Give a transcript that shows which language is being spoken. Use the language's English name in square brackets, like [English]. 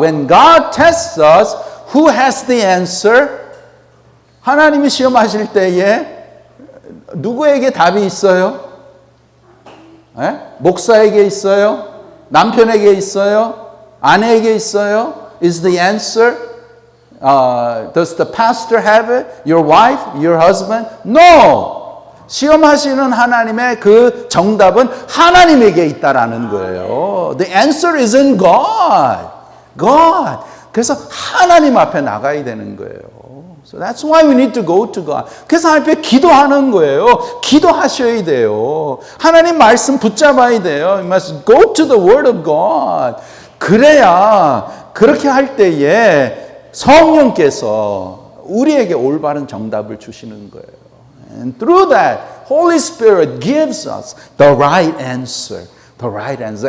[English] When God tests us, who has the answer? [Korean] 하나님이 시험하실 때에 누구에게 답이 있어요? 목사에게 있어요? 남편에게 있어요? 아내에게 있어요? [English] Is the answer? Does the pastor have it? Your wife? Your husband? No! [Korean] 시험하시는 하나님의 그 정답은 하나님에게 있다라는 거예요. [English] The answer is in God. God. [Korean] 그래서 하나님 앞에 나가야 되는 거예요. [English] So that's why we need to go to God. [Korean] 그래서 하나님 앞에 기도하는 거예요. 기도하셔야 돼요. 하나님 말씀 붙잡아야 돼요. [English] You must go to the Word of God. [Korean] 그래야 그렇게 할 때에 성령께서 우리에게 올바른 정답을 주시는 거예요. [English] And through that, Holy Spirit gives us the right answer. The right answer.